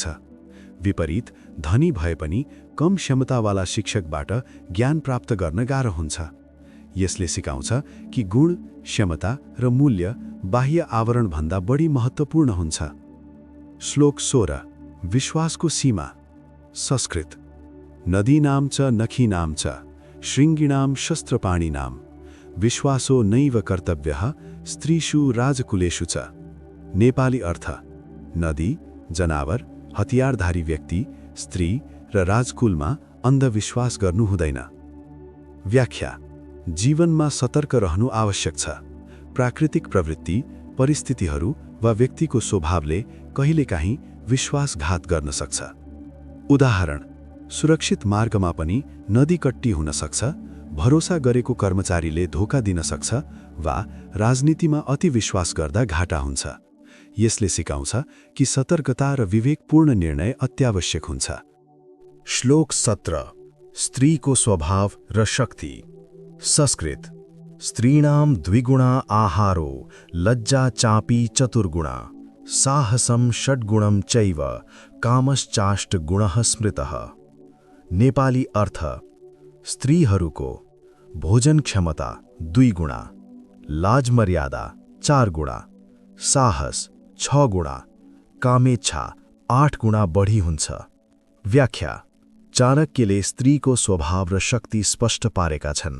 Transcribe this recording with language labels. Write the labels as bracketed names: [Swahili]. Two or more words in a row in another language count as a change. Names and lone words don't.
[Nepali] विपरीत, धनी भए पनि कम क्षमतावाला शिक्षकबाट ज्ञान प्राप्त गर्न गाह्रो हुन्छ। यसले सिकाउँछ कि गुण, क्षमता र मूल्य बाह्य आवरणभन्दा बढी महत्त्वपूर्ण हुन्छ। श्लोक 16। विश्वासको सीमा। [Sanskrit] संस्कृत: नदीनां च नखीनां च शृङ्गिणां शस्त्रपाणिनां विश्वासो नैव कर्तव्यः स्त्रीषु राजकुलेषु च। [Nepali] नेपाली अर्थ: नदी, जनावर, हतियारधारी व्यक्ति, स्त्री र राजकुलमा अन्धविश्वास गर्नु हुँदैन। व्याख्या: जीवनमा सतर्क रहनु आवश्यक छ। प्राकृतिक प्रवृत्ति, परिस्थितिहरू वा व्यक्तिको स्वभावले कहिलेकाहीँ विश्वासघात गर्न सक्छ। उदाहरण: सुरक्षित मार्गमा पनि नदीकट्टी हुन सक्छ, भरोसा गरेको कर्मचारीले धोका दिन सक्छ वा राजनीतिमा अति विश्वास गर्दा घाटा हुन्छ। यसले सिकाउँछ कि सतर्कता र विवेकपूर्ण निर्णय अत्यावश्यक हुन्छ। श्लोक 17। स्त्रीको स्वभाव र शक्ति। [Sanskrit] संस्कृत: स्त्रीणां द्विगुणा आहारो लज्जा चापी चतुर्गुणा साहसं षड्गुणं चैव कामश्चाष्टगुणः स्मृतः। [Nepali] नेपाली अर्थ: स्त्रीहरूको भोजन क्षमता 2 गुणा, लाज मर्यादा 4 गुणा, साहस 6 गुणा, कामेच्छा 8 गुणा बढी हुन्छ। व्याख्या: चाणक्यले स्त्रीको स्वभाव र शक्ति स्पष्ट पारेका छन्।